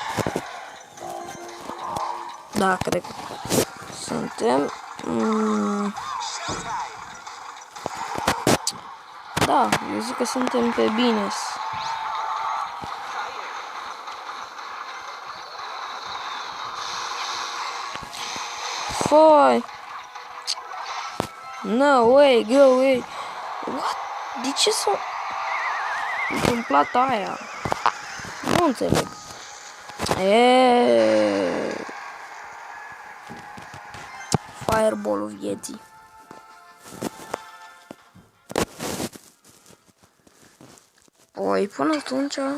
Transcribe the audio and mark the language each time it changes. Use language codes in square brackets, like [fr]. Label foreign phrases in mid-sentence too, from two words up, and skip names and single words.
[ro] Da, cred că suntem. Da, eu zic că suntem pe bine. Foi. [en] No way, go away. What? [ro] De ce s-a întâmplat aia? Nu înțeleg. Fireball-ul vieții. Păi, până atunci...